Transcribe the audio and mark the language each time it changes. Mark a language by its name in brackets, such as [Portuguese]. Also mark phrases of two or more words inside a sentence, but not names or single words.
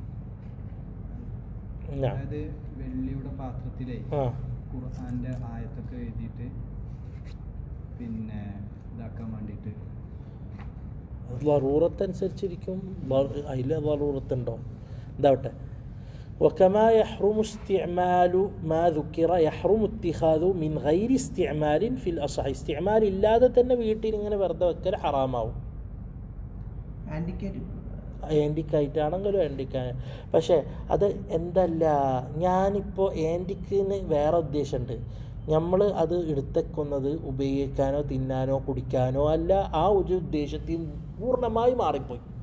[Malayalam] വെള്ളിയുടെ പാത്രത്തിലെ ഖുർആന്റെ ആയത്തൊക്കെ എഴുതിയിട്ട് പിന്നെ ഇതാക്കാൻ വേണ്ടിയിട്ട് ലറൂറത്തനുസരിച്ചിരിക്കും. അതിൽ ലറൂറത്തുണ്ടോ? എന്താവട്ടെ. [Arabic] وكما يحرم استعمال ما ذكر يحرم اتخاذه من غير استعمال في الأصح. [Malayalam] استعمال ഇല്ലാതെ തന്നെ വീട്ടിൽ ഇങ്ങനെ വെറുതെ വെക്കൽ ഹറാമാവും. ആൻറ്റിക്കായിട്ടാണെങ്കിലും ആൻറ്റിക്കായ. പക്ഷേ അത് എന്തല്ല, ഞാനിപ്പോൾ ആൻറ്റിക്കിന് വേറെ ഉദ്ദേശമുണ്ട്. നമ്മൾ അത് എടുത്തേക്കുന്നത് ഉപയോഗിക്കാനോ തിന്നാനോ കുടിക്കാനോ അല്ല, ആ ഒരു ഉദ്ദേശത്തിൽ പൂർണ്ണമായി മാറിപ്പോയി.